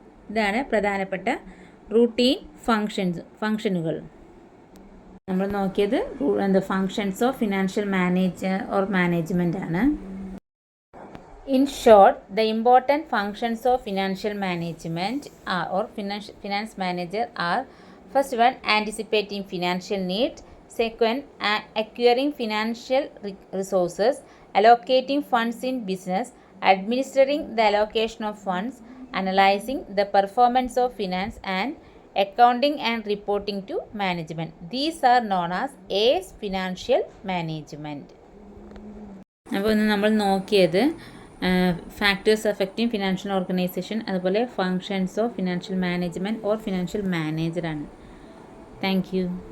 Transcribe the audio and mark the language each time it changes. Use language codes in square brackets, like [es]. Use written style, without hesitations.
[ml] ഇതാണ് പ്രധാനപ്പെട്ട റൂട്ടീൻ ഫങ്ഷനുകൾ. നമ്മൾ നോക്കിയത് [en] functions of financial management [ml] ആണ്. [en] In short, the important functions of financial management or finance manager are: first one, anticipating financial need; second, acquiring financial resources; allocating funds in business; administering the allocation of funds; analyzing the performance of finance; and accounting and reporting to management. These are known as financial management. [ml] അപ്പോൾ ഇന്ന് നമ്മൾ നോക്കിയത് [en] factors affecting financial organisation, [ml] അതുപോലെ [en] Functions of financial management or financial മാനേജറാണ്. Thank you.